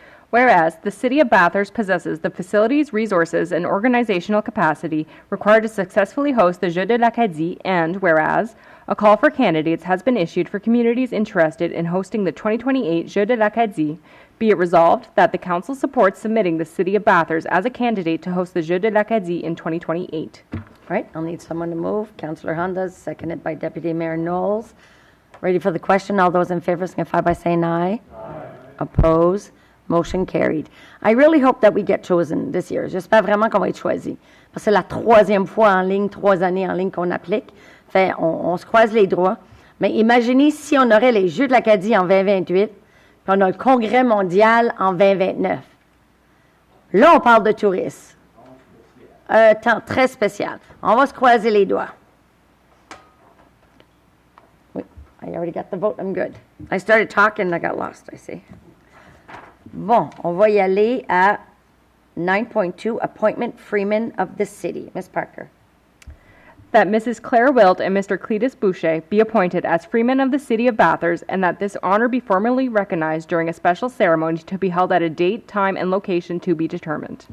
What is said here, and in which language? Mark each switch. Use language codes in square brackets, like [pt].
[en] Whereas the City of Bathurst possesses the facilities, resources, and organizational capacity required to successfully host the Jeux de l'Acadie, and whereas a call for candidates has been issued for communities interested in hosting the 2028 Jeux de l'Acadie, be it resolved that the Council supports submitting the City of Bathurst as a candidate to host the Jeux de l'Acadie in 2028. All right, I'll need someone to move. Councillor Hondas, seconded by Deputy Mayor Knowles. Ready for the question? All those in favor signify by saying aye. Aye. Oppose? Motion carried. I really hope that we get chosen this year. [fr] J'espère vraiment qu'on va être choisi. Parce que c'est la troisième fois en ligne, 3 années en ligne qu'on applique. Fait, on se croise les doigts. Mais imaginez si on aurait les Jeux de l'Acadie en 2028, puis on a le Congrès mondial en 2029. Là, on parle de tourisme. Un temps très spécial. On va se croiser les doigts. [en] Oui, I already got the vote. I'm good. I started talking and I got lost, I see. [fr] Bon, on va y aller à 9.2, [en] appointment freeman of the city. [fr] Ms. Parker. [en] That Mrs. Claire Wilt and Mr. Cletus Boucher be appointed as freemen of the City of Bathurst, and that this honor be formally recognized during a special ceremony to be held at a date, time, and location to be determined.